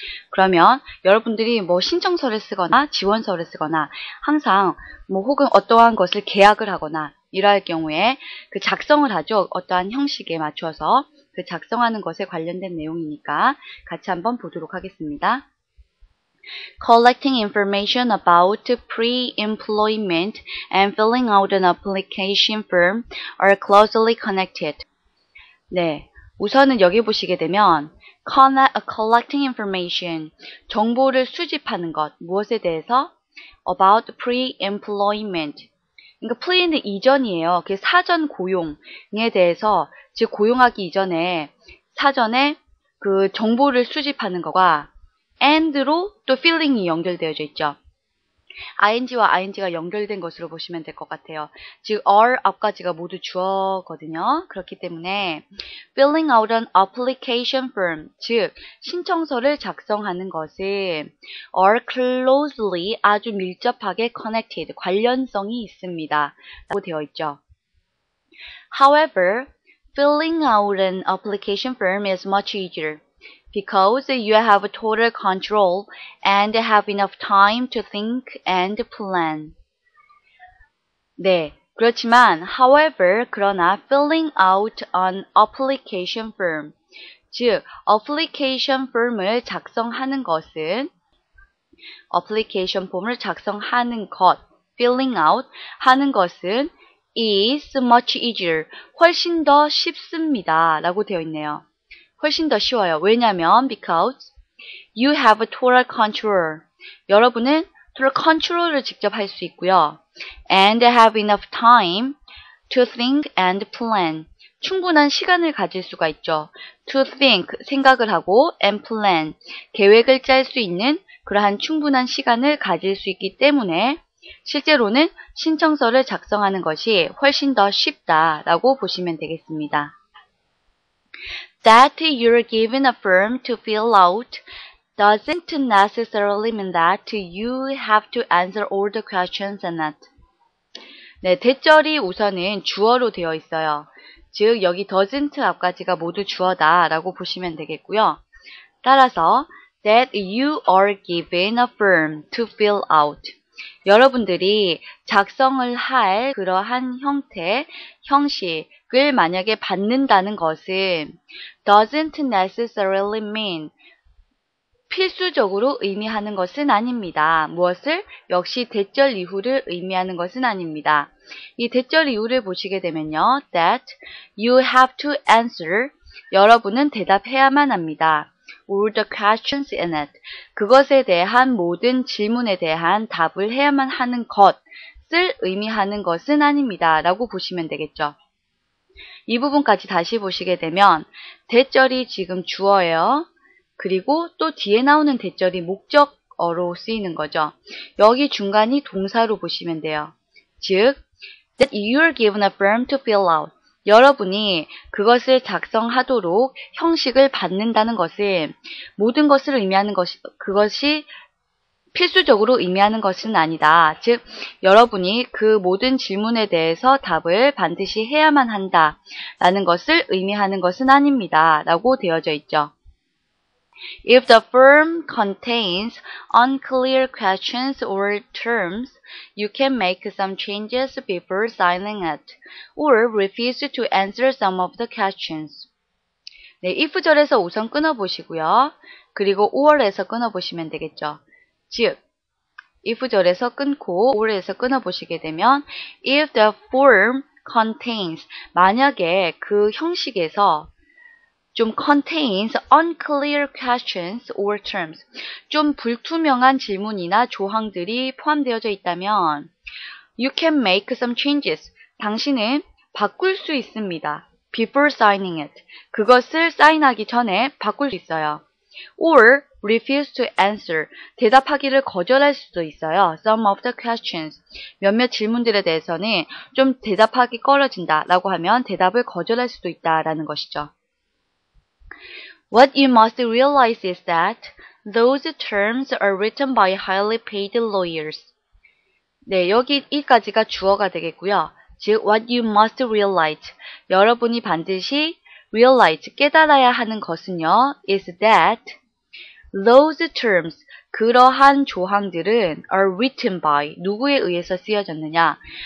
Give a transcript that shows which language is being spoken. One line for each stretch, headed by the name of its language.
Korean: 그러면 여러분들이 신청서를 쓰거나 지원서를 쓰거나 항상 혹은 어떠한 것을 계약을 하거나 이러할 경우에 그 작성을 하죠. 어떠한 형식에 맞춰서 그 작성하는 것에 관련된 내용이니까 같이 한번 보도록 하겠습니다.
English: Collecting information about pre-employment and filling out an application form are closely connected.
Korean: 네, 우선은 여기 보시게 되면
English: collecting information,
Korean: 정보를 수집하는 것, 무엇에 대해서?
English: About pre-employment.
Korean: 그러니까 pre는 이전이에요. 그 사전 고용에 대해서, 즉 고용하기 이전에 사전에 그 정보를 수집하는 것과 and로 또 filling이 연결되어져 있죠. ing와 ing가 연결된 것으로 보시면 될 것 같아요. 즉, are 앞까지가 모두 주어거든요. 그렇기 때문에
English: filling out an application form,
Korean: 즉 신청서를 작성하는 것은
English: are closely,
Korean: 아주 밀접하게 connected, 관련성이 있습니다. 라고 되어 있죠.
English: However, filling out an application form is much easier. Because you have total control and have enough time to think and plan.
Korean: 네, 그렇지만 however, 그러나
English: filling out an application form,
Korean: 즉 application form을 작성하는 것은 application form을 작성하는 것, filling out 하는 것은
English: is much easier,
Korean: 훨씬 더 쉽습니다. 라고 되어 있네요. 훨씬 더 쉬워요. 왜냐하면
English: because you have total control.
Korean: 여러분은 total control을 직접 할 수 있고요.
English: And have enough time to think and plan.
Korean: 충분한 시간을 가질 수가 있죠. To think, 생각을 하고,
English: and plan,
Korean: 계획을 짤 수 있는 그러한 충분한 시간을 가질 수 있기 때문에 실제로는 신청서를 작성하는 것이 훨씬 더 쉽다라고 보시면 되겠습니다.
English: That you're given a form to fill out doesn't necessarily mean that you have to answer all the questions in it.
Korean: 네, 대절이 우선은 주어로 되어 있어요. 즉, 여기 doesn't 앞까지가 모두 주어다 라고 보시면 되겠고요. 따라서
English: that you are given a form to fill out.
Korean: 여러분들이 작성을 할 그러한 형태, 형식을 만약에 받는다는 것은
English: doesn't necessarily mean,
Korean: 필수적으로 의미하는 것은 아닙니다. 무엇을? 역시 대절 이후를 의미하는 것은 아닙니다. 이 대절 이후를 보시게 되면요.
English: that you have to answer,
Korean: 여러분은 대답해야만 합니다.
English: all the questions in it,
Korean: 그것에 대한 모든 질문에 대한 답을 해야만 하는 것을 의미하는 것은 아닙니다. 라고 보시면 되겠죠. 이 부분까지 다시 보시게 되면 대절이 지금 주어예요. 그리고 또 뒤에 나오는 대절이 목적어로 쓰이는 거죠. 여기 중간이 동사로 보시면 돼요. 즉,
English: that you are given a form to fill out.
Korean: 여러분이 그것을 작성하도록 형식을 받는다는 것은 모든 것을 의미하는 것이, 그것이 필수적으로 의미하는 것은 아니다. 즉, 여러분이 그 모든 질문에 대해서 답을 반드시 해야만 한다. 라는 것을 의미하는 것은 아닙니다. 라고 되어져 있죠.
English: If the form contains unclear questions or terms, you can make some changes before signing it, or refuse to answer some of the questions.
Korean: 네, if절에서 우선 끊어보시고요. 그리고 or에서 끊어보시면 되겠죠. 즉, if절에서 끊고 or에서 끊어보시게 되면
English: if the form contains,
Korean: 만약에 그 형식에서 좀
English: contains unclear questions or terms,
Korean: 좀 불투명한 질문이나 조항들이 포함되어져 있다면
English: you can make some changes,
Korean: 당신은 바꿀 수 있습니다.
English: before signing it,
Korean: 그것을 사인하기 전에 바꿀 수 있어요. or
English: refuse to answer.
Korean: 대답하기를 거절할 수도 있어요.
English: Some of the questions.
Korean: 몇몇 질문들에 대해서는 좀 대답하기 꺼려진다 라고 하면 대답을 거절할 수도 있다라는 것이죠.
English: What you must realize is that those terms are written by highly paid lawyers.
Korean: 네, 여기 이까지가 주어가 되겠고요. 즉,
English: what you must realize.
Korean: 여러분이 반드시 realize, 깨달아야 하는 것은요,
English: is that those terms,
Korean: 그러한 조항들은
English: are written by,
Korean: 누구에 의해서 쓰여졌느냐?